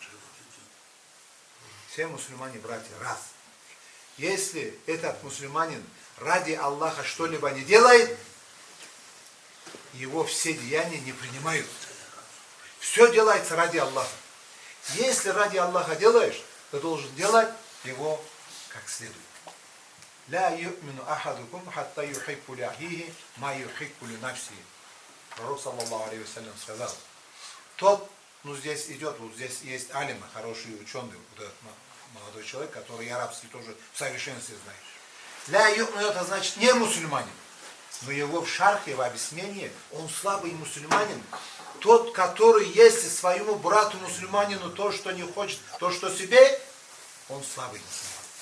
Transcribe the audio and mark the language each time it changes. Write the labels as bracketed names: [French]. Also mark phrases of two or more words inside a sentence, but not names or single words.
[Russian] Все мусульмане братья, раз. Если этот мусульманин ради Аллаха что-либо не делает, его все деяния не принимают. Все делается ради Аллаха. Если ради Аллаха делаешь, ты должен делать его как следует. [Arabic] لا يؤمن أحدكم حتى يحب لأخيه ما يحب لنفسه. [Russian] Пророк, [Arabic] صلى الله عليه وسلم, [Russian] сказал, тот, здесь идет, вот здесь есть алима, хороший ученый, вот этот молодой человек, который и арабский тоже в совершенстве знает. [Arabic] لا يؤمن, [Russian] это значит не мусульманин, но его в шархе, в объяснении, он слабый мусульманин, тот, который если своему брату мусульманину то, что не хочет, то, что себе, он слабый мусульманин.